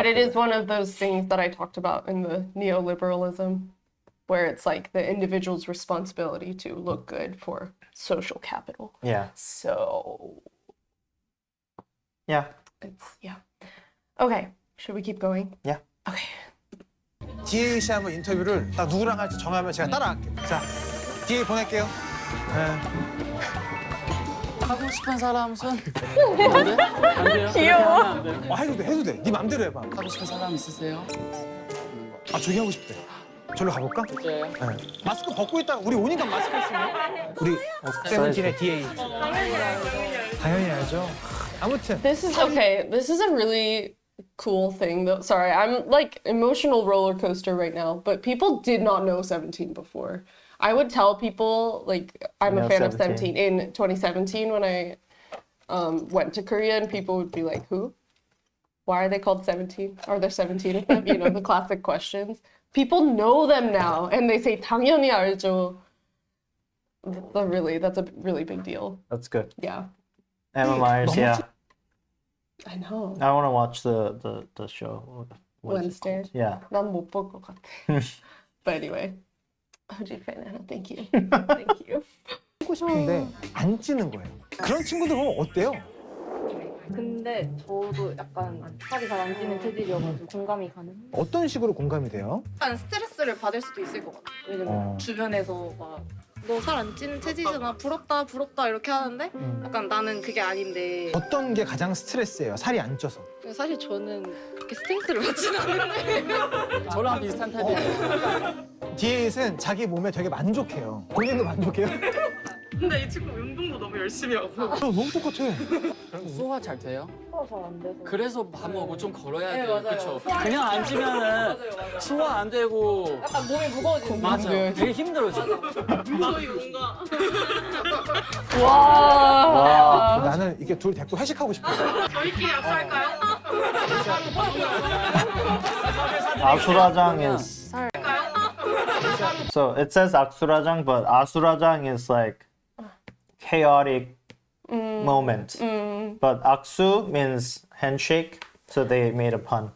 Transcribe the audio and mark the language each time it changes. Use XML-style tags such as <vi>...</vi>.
<en>But it is one of those things that I talked about in the neoliberalism, where it's like the individual's responsibility to look good for social capital. Yeah. So Yeah. it's, yeah. Okay, should we keep going? Yeah. Okay.</en> <ko>DA 씨 한번 인터뷰를 딱 누구랑 할지 정하면 제가 따라갈게요. 자, DA 보낼게요. 하고 싶은 사람 손. 안 돼? 안 돼요? 귀여워. 안 돼요? 해도 돼, 해도 돼. 네 맘대로 해봐. 하고 싶은 사람 있으세요? 아, 저기 하고 싶대. 저로 가볼까? 진짜요? 네. 마스크 벗고 있다가 우리 오니까 마스크 했으면 우리 세븐틴의 DA. 당연히 알죠. 아무튼</ko> <en>This is okay. This is a really cool thing though. Sorry, I'm like emotional roller coaster right now, but people did not know 17 before. I would tell people like I'm a fan of 17 in 2017 when I went to Korea, and people would be like, "Who? Why are they called 17? Are there 17 of them?" You know, the classic questions. People know them now, and they say</en> <ko>당연히 알죠.</ko> <en>That's a really big deal. That's good. Yeah, Emma Myers, yeah. I know. I want to watch the show. What is it called? Yeah.</en> <ko>난 못 볼 것 같아.</ko> <en>But anyway, Hoshi fan, thank you. Thank you.</en> <ko>하고 싶은데 안 찌는 거예요. 그런 친구들 보면 어때요? 근데 저도 약간 살이 잘 안 찌는 체질이어가지고 공감이 가는. 어떤 식으로 공감이 돼요? 약간 스트레스를 받을 수도 있을 것 같아요. 왜냐면 주변에서 막 너 살 안 찌는 체질이잖아, 부럽다 부럽다 이렇게 하는데 약간 나는 그게 아닌데. 어떤 게 가장 스트레스예요? 살이 안 쪄서. 사실 저는 그렇게 스트레스를 받지는 않는데. 저랑 비슷한 타입이에요. DA는 자기 몸에 되게 만족해요. 본인도 만족해요? 근데 이 친구 운동도 너무 열심히 하고. 너무 똑같아. 소화 잘 돼요? 소화 잘 안 돼서. 그래서 밥 먹고 좀 걸어야 돼요. 맞아요. 그렇죠? 그냥 앉으면은 소화 안 되고 약간 몸이 무거워지는. 맞아요. 되게 힘들어져. 저희 뭔가 와. 나는 이게 둘 데리고 회식하고 싶어. 저희끼리 약속할까요?</ko> <en>Asurajang is so it says Asurajang, but Asurajang is like chaotic moment. But Aksu means handshake, so they made a pun.</en>